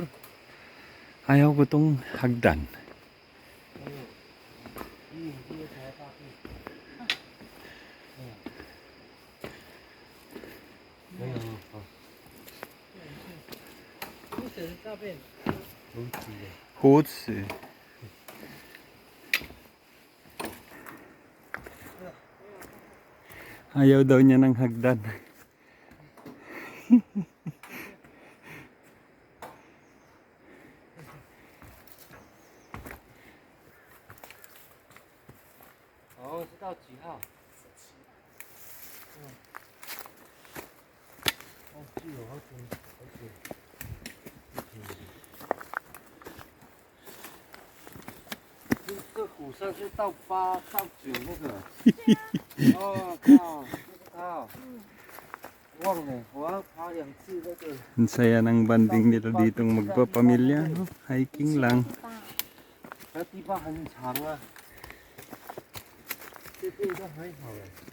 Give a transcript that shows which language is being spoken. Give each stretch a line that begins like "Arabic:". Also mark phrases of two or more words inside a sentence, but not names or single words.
Filipino: Ayaw ko tong hagdan. Hutsi. Ayaw daw niya ng hagdan.
Chinese: Oh, 是到几号？哦，是有好久，好久。这虎山是到8到9那个。哦，靠，就是它。忘了，我要爬2次那个。
Filipino: Ang saya ng banding nila ditong magpapamilya, no? Hiking lang.
Chinese: 那地方很长啊。这边都还好哎。